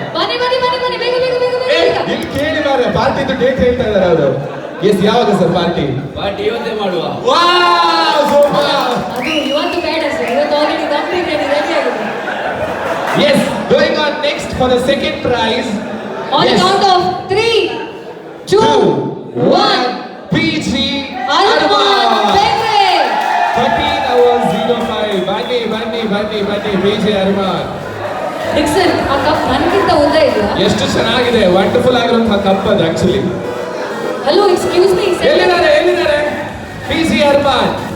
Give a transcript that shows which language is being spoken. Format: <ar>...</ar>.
<kn>ಬನ್ನಿ ಬನ್ನಿ ಬನ್ನಿ ಬನ್ನಿ, ಬೇಗ ಬೇಗ ಬೇಗ ಬೇಗ. ಇಲ್ಲಿ ಕೇಳಿ ಮಾರೆ, ಪಾರ್ಟಿದು ಡೇಟ್ ಹೇಳ್ತಾ ಇದ್ದಾರೆ ಅವರು. ಎಸ್ ಯಾವಾಗ ಸರ್ ಪಾರ್ಟಿ? ಇವತ್ತೇ ಮಾಡುವ. ಅದು ಇವತ್ತು ಬೇಡ ಸರ್, ಇವತ್ತು ಆಲ್ರೆಡಿ ಕಂಪ್ಲೀಟ್ ರೆಡಿ ಆಗಿದೆ.</kn> <en>Yes, going on next for the second prize. On the count of 3, 2, 1. PG Arman Begre. 13 hours 05.</en> <kn>ಬನ್ನಿ PG Arman. Dixon, ಆ ಕಪ್ ನನಗಿಂತ ಉದ್ದ ಇದೆಯಾ? ಎಷ್ಟು ಚೆನ್ನಾಗಿದೆ, ವಂಡರ್ಫುಲ್ ಆಗಿರುವಂತಹ ಕಪ್ ಅದು ಆಕ್ಚುಲಿ. Hello, excuse me. ಎಲ್ಲಿದ್ದಾರೆ PG Arman?</kn>